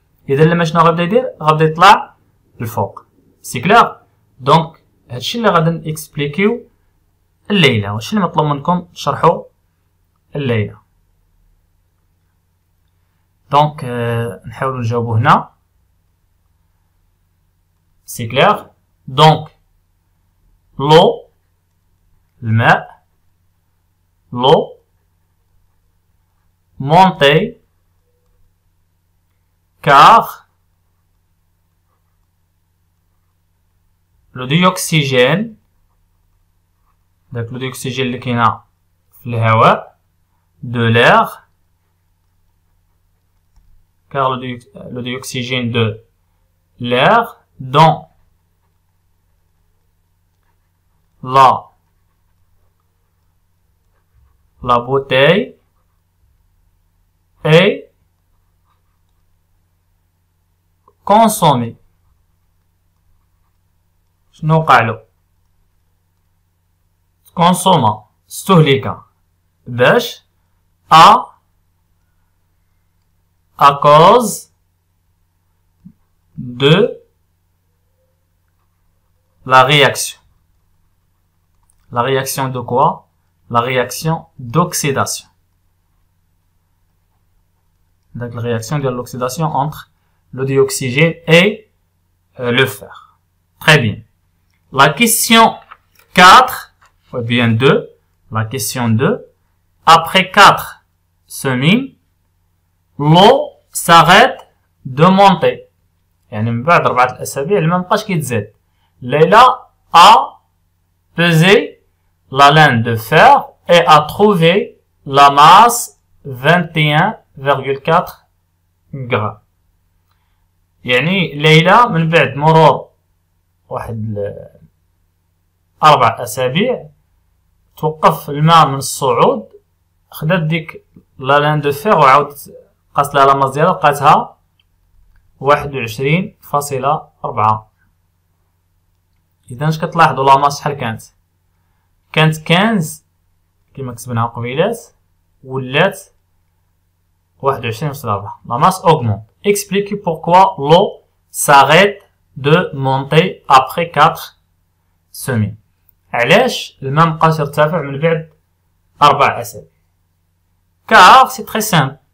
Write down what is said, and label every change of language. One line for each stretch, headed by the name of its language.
Arabic: اذا لما شنو غيبدا يدير؟ غيبدا يطلع الفوق. سي كلير. دونك هادشي اللي غادي نكسبليكيو الليله، وهادشي اللي مطلوب منكم تشرحوا الليله. دونك نحاولوا نجاوبوا هنا.
French: سي كلير.
Arabic: دونك لو الماء، لو
French: monter car le dioxygène،
Arabic: داك لو ديوكسيجين اللي كاينه في الهواء
French: de l'air car le dioxygène de l'air dans la bouteille est consommé.
Arabic: شنو وقعلو؟ كونسوما استهلك باش
French: à cause de la réaction. La réaction de quoi? La réaction d'oxydation. Donc la réaction de l'oxydation entre le dioxygène et le fer. Très bien. La question 4, ou bien 2, la question 2, après 4 semaines, l'eau s'arrête de monter.
Arabic: يعني من بعد 4 أسابيع الماء مبقاش كيتزاد.
French: Leila a pesé la laine de fer et a trouvé la masse 21,4 غرام.
Arabic: يعني ليلى من بعد مرور واحد 4 أسابيع توقف الماء من الصعود، خدات ديك لا لان دو فير وعاودت قاست لها لا ماس ديالها لقاتها 21.4. اذا اش كتلاحظوا لا ماس شحال كانت 15 كما كتبناها قبيلات ولات
French: 21.4. La masse augmente. Expliquez pourquoi l'eau s'arrête de monter après 4 semaines.
Arabic: علاش الماء مبقاش يرتفع من بعد 4 أسابيع؟
French: car c'est très simple.